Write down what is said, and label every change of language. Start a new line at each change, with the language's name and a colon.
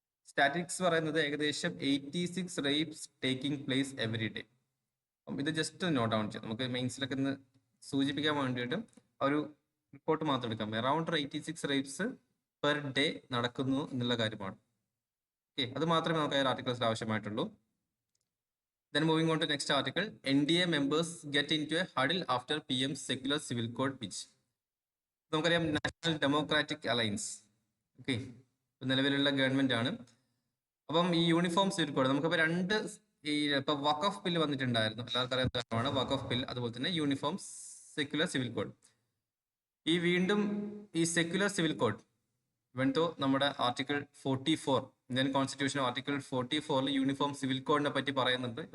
Malayalam: Statics പറയുന്നത് ഏകദേശം 86 rapes taking place every day. അപ്പം ഇത് ജസ്റ്റ് നോട്ട് ഡൗൺ ചെയ്യാം, നമുക്ക് മെയിൻസിലൊക്കെ ഒന്ന് സൂചിപ്പിക്കാൻ വേണ്ടിയിട്ട് ഒരു റിപ്പോർട്ട് മാത്രം എടുക്കാം. അറൌണ്ട് 86 റേപ്സ് പെർ ഡേ നടക്കുന്നു എന്നുള്ള കാര്യമാണ്. ഓക്കെ, അത് മാത്രമേ നമുക്ക് ആ ആർട്ടിക്കിൾസിൽ ആവശ്യമായിട്ടുള്ളൂ.
English: Then moving on to next article, NDA members get into a huddle after PM's secular civil code pitch.
Malayalam: നമുക്കറിയാം, നാഷണൽ ഡെമോക്രാറ്റിക് അലയൻസ്, ഓക്കെ, നിലവിലുള്ള ഗവൺമെന്റ് ആണ്. അപ്പം ഈ യൂണിഫോം സിവിൽ കോഡ് നമുക്കിപ്പോൾ രണ്ട്, ഇപ്പൊ വഖഫ് ബിൽ വന്നിട്ടുണ്ടായിരുന്നു, എല്ലാവർക്കും അറിയാവുന്നതാണ് വഖഫ് ബിൽ, അതുപോലെ തന്നെ യൂണിഫോം സെക്യുലർ സിവിൽ കോഡ്. ഈ വീണ്ടും ഈ സെക്യുലർ സിവിൽ കോഡ് വെന്തോ നമ്മുടെ article 44 Indian constitution article 44 uniform civil കോഡിനെ പറ്റി പറയുന്നുണ്ട്.